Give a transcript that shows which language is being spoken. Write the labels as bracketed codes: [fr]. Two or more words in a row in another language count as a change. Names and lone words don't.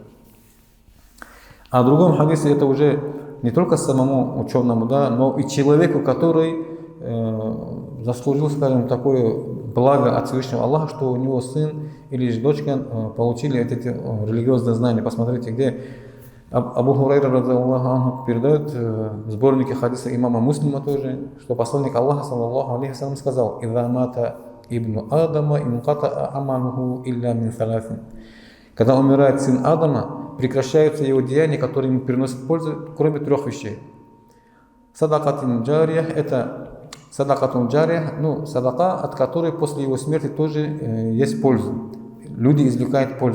[ru] А в другом хадисе это уже не только самому ученому, да, но и человеку, который заслужил, скажем, такое благо от Всевышнего Аллаха, что у него сын или же дочка получили эти религиозные знания. Посмотрите, где Абу Хурайра [ar] رضي الله عنه [ru] передает в сборнике хадиса имама Муслима тоже, что посланник Аллаха [ar] صلى الله عليه وسلم [ru] сказал: [ar] «إذا مات ابن آدم انقطع عمله إلا من ثلاث». [ru] Когда умирает сын Адама, прекращаются его деяния, которые ему приносят пользу, кроме трех вещей. [ar] صدقة جارية [ru] – это [ar] صدقة جارية, [ru] ну, садака, от которой после его смерти тоже есть польза. Люди извлекают пользу.